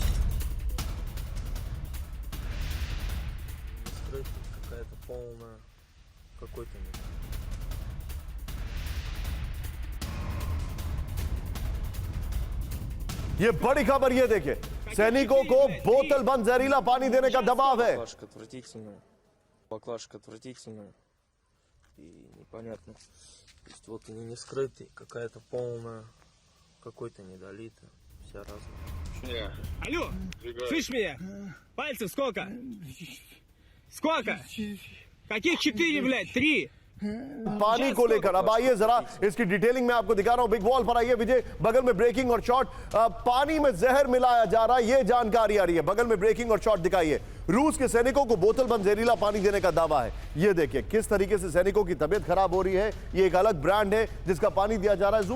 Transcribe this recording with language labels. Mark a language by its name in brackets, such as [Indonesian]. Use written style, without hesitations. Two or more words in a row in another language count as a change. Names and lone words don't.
[Hindi] ये बड़ी खबर, ये देखिए, सैनिकों को बोतल बंद जहरीला पानी देने का दबाव है। [Russian] Баклажка отвратительная и непонятно. То есть вот они не скрытые, какая-то полная, какой-то недолито, вся разная. Алло, слышь меня? Пальцев сколько? Сколько? Каких 4, блядь? 3? [Hindi] पानी को लेकर अब आइए जरा, इसकी डिटेलिंग मैं आपको दिखा रहा हूं। [English] big wall [Hindi] पर आइए विजय, बगल में ब्रेकिंग और शॉट। पानी में जहर मिलाया जा रहा है, यह जानकारी आ रही है। बगल में ब्रेकिंग और शॉट दिखाइए। रूस के सैनिकों को बोतल बंद जहरीला पानी देने का दावा है। ये देखिए किस तरीके से सैनिकों की तबीयत खराब हो रही है। ये एक अलग ब्रांड है जिसका पानी दिया जा रहा है।